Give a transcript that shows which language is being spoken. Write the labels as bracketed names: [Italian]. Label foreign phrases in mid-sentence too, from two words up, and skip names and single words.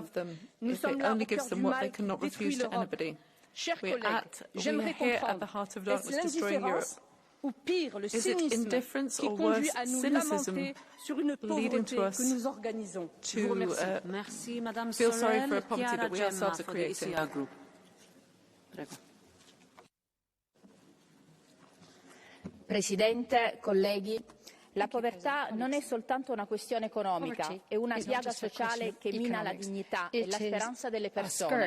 [French] Nous sommes là au cœur du mal qui détruit l'Europe. Chers collègues, j'aimerais comprendre, est-ce l'indifférence ou pire, le cynisme qui conduit à nous lamenter sur une pauvreté que nous organisons? Je vous remercie. Merci, Madame Sorrell. Chiara Gemma [English] for the ECR Group. [Italian] Presidente, colleghi, la povertà non è soltanto una questione economica, è una piaga sociale che mina la dignità e la speranza delle persone.